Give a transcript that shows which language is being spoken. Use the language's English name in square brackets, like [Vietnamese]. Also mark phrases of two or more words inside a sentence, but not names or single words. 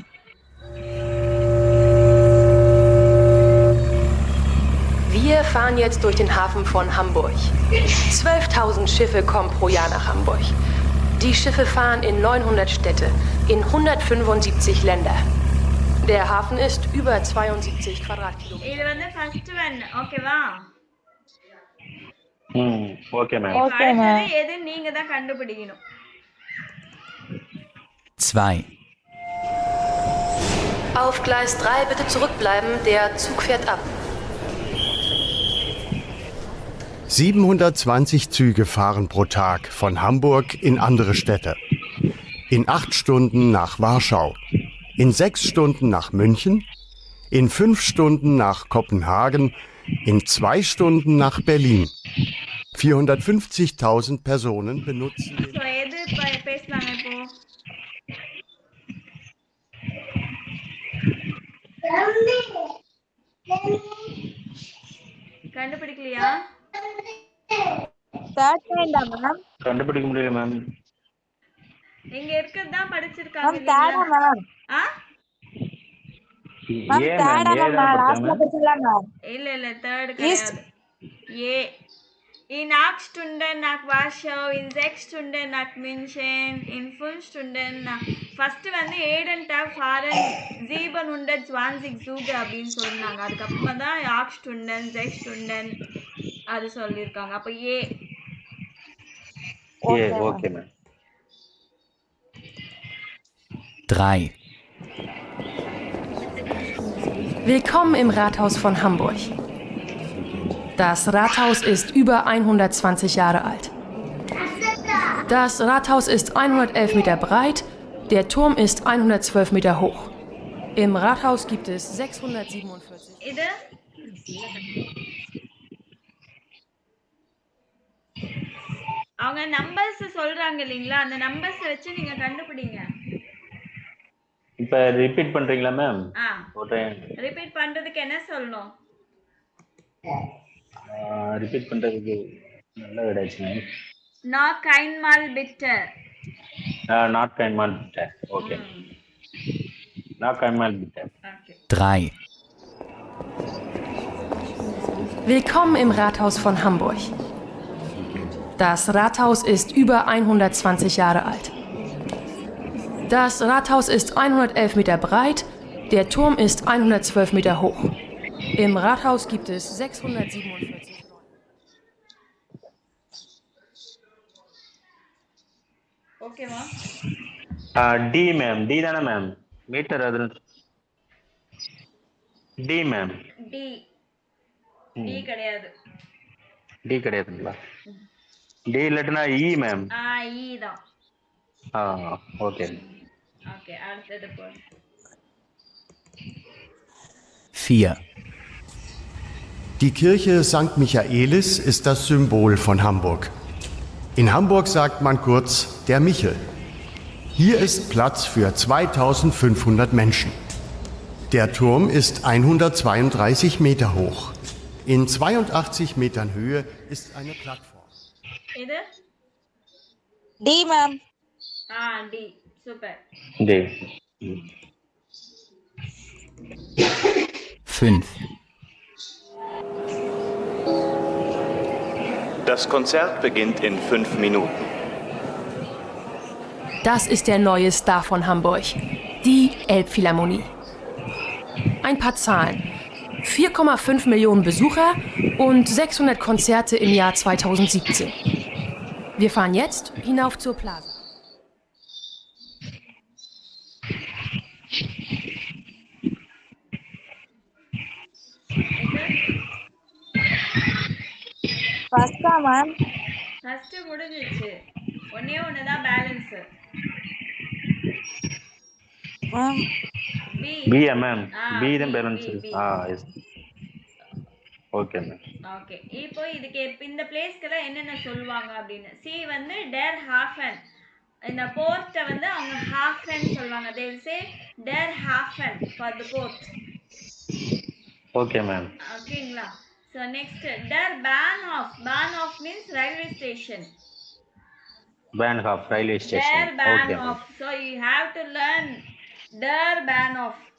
[German] Wir fahren jetzt durch den Hafen von Hamburg. 12.000 Schiffe kommen pro Jahr nach Hamburg. Die Schiffe fahren in 900 Städte, in 175 Länder. Der Hafen ist über 72 Quadratkilometer. [Tamil] இது வந்து [English] first one [Tamil] ஓகேவா? ஓகே மேம். இப்ப அடுத்தது எது நீங்க தான் கண்டுபிடிக்கணும். [German] 2. Auf Gleis 3 bitte zurückbleiben, der Zug fährt ab. 720 Züge fahren pro Tag von Hamburg in andere Städte. In 8 Stunden nach Warschau, in 6 Stunden nach München, in 5 Stunden nach Kopenhagen, in 2 Stunden nach Berlin. 450.000 Personen benutzen den... [Tamil] சோ எது பேசலாம் இப்போ? கண்டுபிடிக்கலையா? தேர்ட் டைம்டா மேம். கண்டுபிடிக்க முடியல மேம். இங்க இருக்கிறது தான் படிச்சிருக்காங்க மேம் தேர்டா மேம். ஆ மேம் தேர்டா மேம். லாஸ்ட்ல படிச்சலாம் மேம். இல்ல தேர்ட் கிடையாது. [German] ஏ In 8 Stunden nach Warschau, in 6 Stunden nach München, in 5 Stunden nach... [Tamil] First வந்து [German] jeden Tag fahren 720 Züge [Tamil] அப்படின்னு சொன்னாங்க. அதுக்கப்புறமா தான் [German] 8 Stunden, 6 Stunden [Tamil] அது சொல்லியிருக்காங்க. அப்போ ஏ. ஓகே மேம். [German] 3. Willkommen im Rathaus von Hamburg. Das Rathaus ist über 120 Jahre alt. Das Rathaus ist 111 Meter breit, der Turm ist 112 Meter hoch. Im Rathaus gibt es 647. [Tamil] இது அவங்க நம்பர்ஸ் சொல்றாங்க இல்லீங்களா, அந்த நம்பர்ஸ் வச்சு நீங்க கண்டுபிடிங்க. இப்ப ரிப்பீட் பண்றீங்களா மேம்? ரிப்பீட் பண்றதுக்கு என்ன சொல்லணும்? ரிப்பீட் பண்றதுக்கு நல்ல விடாச்சு மேம். [German] Noch einmal bitte. Noch einmal bitte. Okay. Noch einmal bitte. Okay. 3. Willkommen im Rathaus von Hamburg. Das Rathaus ist über 120 Jahre alt. Das Rathaus ist 111 Meter breit, der Turm ist 112 Meter hoch. Im Rathaus gibt es 647. [Tamil] ஓகேவா? டி மேம். டி தானே மேம்? மீட்டர் அது டி மேம். டி டி கிடையாது. டி கிடையாதுங்களா? டி இல்லாட்டினா இ மேம். இ தான். ஓகே. ஓகே அடுத்தது போ. [German] 4. Die Kirche St. Michaelis ist das Symbol von Hamburg. In Hamburg sagt man kurz der Michel. Hier ist Platz für 2500 Menschen. Der Turm ist 132 Meter hoch. In 82 Metern Höhe ist eine Plattform. [Tamil] இது டி மேம். டி சூப்பர். டி. 5. Das Konzert beginnt in 5 Minuten. Das ist der neue Star von Hamburg, die Elbphilharmonie. Ein paar Zahlen. 4,5 Millionen Besucher und 600 Konzerte im Jahr 2017. Wir fahren jetzt hinauf zur Plaza. ஃபர்ஸ்டா மேம். ஃபர்ஸ்ட் முடிஞ்சிச்சு. ஒண்ணே ஒண்ணு தான் பேலன்ஸ். மேம் பி. பி மேம். பி தான் பேலன்ஸ். எஸ். ஓகே மேம். ஓகே இப்போ இதுக்கு இந்த பிளேஸ்க்கெல்லாம் என்னென்ன சொல்லுவாங்க அப்படின்னு. சி வந்து [German] der Hafen. [Tamil] இந்த போர்ட்டை வந்து அவங்க ஹாஃபன் சொல்லுவாங்க. [English] they will say [German] der hafen [English] for the port. [Tamil] ஓகே மேம். [English] ஓகேங்களா? so next [German] der bahnhof. [English] bahnhof means railway station. Bahnhof railway station. [German] der bahnhof. [English] so you have to learn [German] Der Bahnhof.